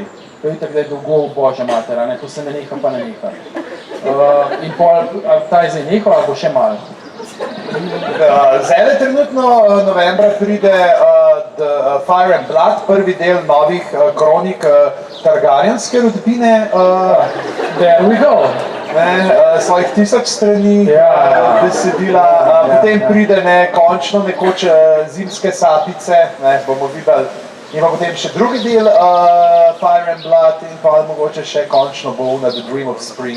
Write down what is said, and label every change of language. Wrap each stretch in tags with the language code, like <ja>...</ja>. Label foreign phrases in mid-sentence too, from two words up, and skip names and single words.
<sl>To je tako, da je dolgo božja matera, ne, to se ne neha, pa ne neha. In pol, ta je zdaj nehal, ali bo še malo? Zdaj trenutno novembra pride The Fire and Blood, prvi del novih kronik Targaryenske rodbine.</sl> <en>There we go.</en> <sl>Svojih 1000 strani besedila, potem pride končno nekoč Zimske sapice, bomo videli. In pa potem še drugi del Fire and Blood in pa mogoče še končno bo The Dream of Spring.</sl>